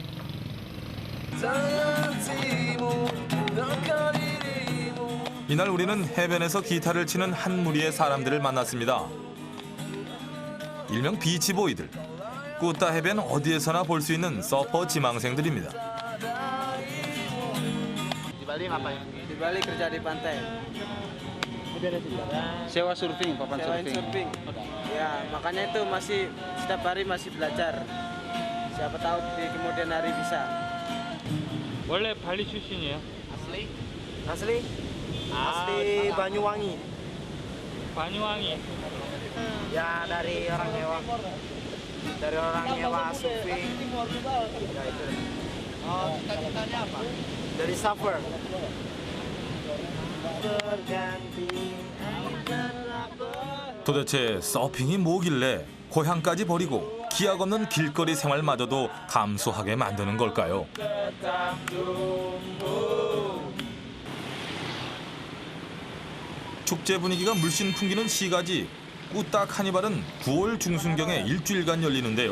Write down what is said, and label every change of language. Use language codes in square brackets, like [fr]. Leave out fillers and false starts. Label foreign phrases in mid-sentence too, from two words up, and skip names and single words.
[ko] 이날 우리는 해변에서 기타를 치는 한 무리의 사람들을 만났습니다. 일명 비치보이들. 꾸따 해변 어디에서나 볼 수 있는 서퍼 지망생들입니다. [id] Di Bali ngapain? Di Bali kerja di pantai. Sewa surfing, papan surfing. Ya, makanya itu masih setiap hari masih belajar. Siapa tahu di kemudian hari bisa. [ko] 원래 발리 출신이에요? [id] Asli? Asli? Asli Banyuwangi. Banyuwangi. Ya dari orang nyewa. Dari orang nyewa surfing. Ya itu. Oh, cita-citanya apa? Dari surfer. [ko] 도대체 서핑이 뭐길래 고향까지 버리고 기약 없는 길거리 생활마저도 감수하게 만드는 걸까요? 축제 분위기가 물씬 풍기는 시가지 꾸따 카니발은 9월 중순경에 일주일간 열리는데요.